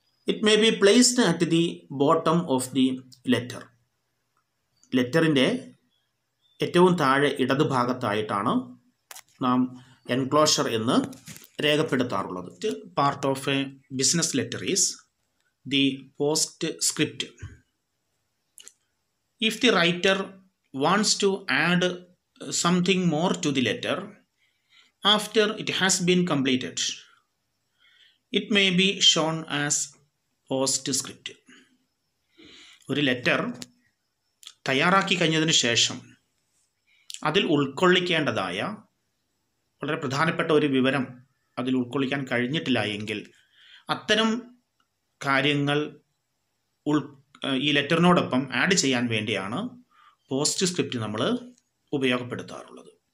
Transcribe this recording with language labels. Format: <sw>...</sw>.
<en>It may be placed at the bottom of the letter.</en> <ml>ലെറ്ററിൻ്റെ ഏറ്റവും താഴെ ഇടതുഭാഗത്തായിട്ടാണ് നാം enclosure എന്ന് രേഖപ്പെടുത്താറുള്ളത്.</ml> <en>Part of a business letter is the postscript. If the writer wants to add something more to the letter after it has been completed, it may be shown as postscript.</en> <ml>ഒരു letter തയ്യാറാക്കി കഴിഞ്ഞതിന് ശേഷം അതിൽ ഉൾക്കൊള്ളിക്കേണ്ടതായ വളരെ പ്രധാനപ്പെട്ട ഒരു വിവരം അതിൽ ഉൾക്കൊള്ളിക്കാൻ കഴിഞ്ഞിട്ടില്ല എങ്കിൽ അത്തരം കാര്യങ്ങൾ ഈ ലെറ്ററിനോടൊപ്പം ആഡ് ചെയ്യാൻ വേണ്ടിയാണ് പോസ്റ്റ് സ്ക്രിപ്റ്റ് നമ്മൾ ഉപയോഗപ്പെടുത്താറുള്ളത്.</ml>